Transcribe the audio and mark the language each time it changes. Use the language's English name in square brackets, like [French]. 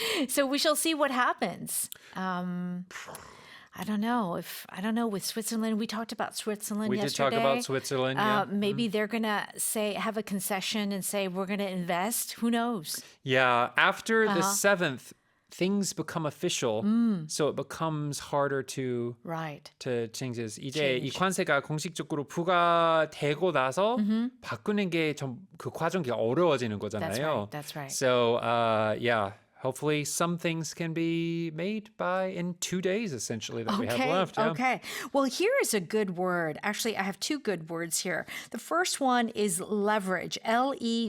[English] So we shall see what happens. I don't know with Switzerland. We talked about Switzerland yesterday. We did talk about Switzerland, yeah. Maybe they're going to have a concession and say, we're going to invest. Who knows? Yeah, after the 7th, things become official. So it becomes harder to change this. [Korean] 이제 이 관세가 공식적으로 부과되고 나서 바꾸는 게 좀 그 과정이 어려워지는 거잖아요. [English] That's right. So, hopefully some things can be made in 2 days, essentially, that we have left. Yeah. Okay. Well, here is a good word. Actually, I have two good words here. The first one is leverage, Leverage.